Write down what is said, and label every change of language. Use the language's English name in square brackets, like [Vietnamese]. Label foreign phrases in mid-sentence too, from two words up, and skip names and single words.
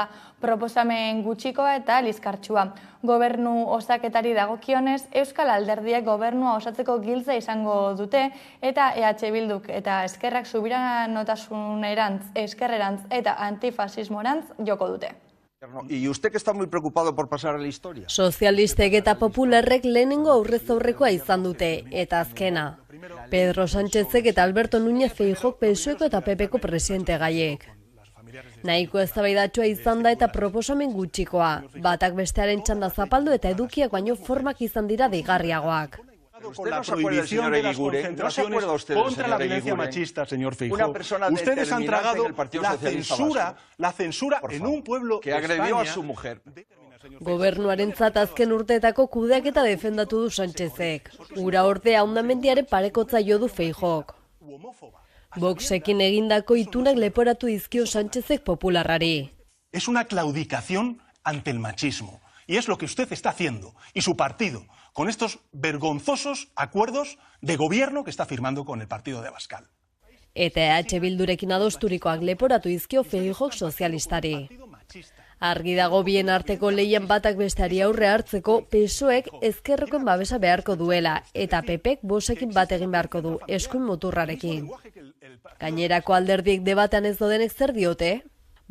[Basque] Proposamen gutxikoa eta liskartsua. Gobernu osaketari dagokionez, Euskal Alderdiek gobernua osatzeko giltza izango dute eta EH Bilduk eta eskerrak subiranotasunera, eskerrerantz eta antifasismorantz joko dute. [Spanish] Y usted que está muy preocupado por pasar a la historia. [Basque] Sozialistek eta popularrek lehenengo aurrez aurrekoa izan dute, eta azkena. Pedro Sánchezek eta Alberto Núñez Feijóok PSOEko eta PPko presidente gaiek. Nahiko eztabaidatsua izan da eta proposamen gutxikoa. Batak bestearen txanda zapaldu eta edukiak baino formak izan dira deigarriagoak. [Spanish] Con la prohibición de las concentraciones contra la violencia machista, señor Feijóo. Ustedes han tragado la censura en un pueblo que agredió a su mujer. [Basque] Gobernuarentzat azken urteetako kudeaketa defendatu du Sánchezek. Ura ordea hondamendiaren parekotza jo du Feijóok. Voxekin egindako itunak leporatu dizkio Sánchezek popularrari. [Spanish] Es una claudicación ante el machismo. Y es lo que usted está haciendo, y su partido, con estos vergonzosos acuerdos de gobierno que está firmando con el partido de Abascal. [Basque] Eta EH Bildurekin adosturikoak leporatu dizkio Feijóok sozialistari. Argi dago bien arteko lehian batak besteari aurre hartzeko PSOEk ezkerrekoen babesa beharko duela eta PPek Voxekin bat egin beharko du eskuin muturrarekin. Gainerako alderdiek debatean ez dodenek zer diote?